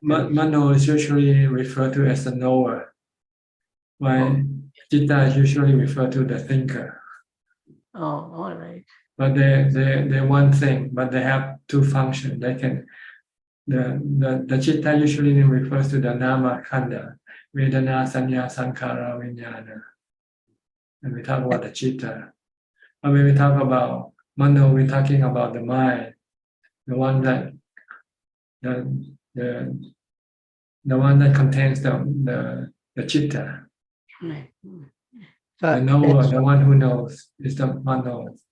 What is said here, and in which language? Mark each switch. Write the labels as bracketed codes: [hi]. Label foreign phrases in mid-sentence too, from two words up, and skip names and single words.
[en] Mano is usually referred to as the knower, while chitta is usually referred to the thinker. Oh, all right. But they're one thing, but they have 2 functions. They can the chitta usually refers to the [pi] nama khanda, vedana, sanya, sankhara, vijnana. [en] And we talk about the chitta. But when we talk about mano, we're talking about the mind, the one that the one that contains the chitta. Right. The knower, the one who knows, is the mano.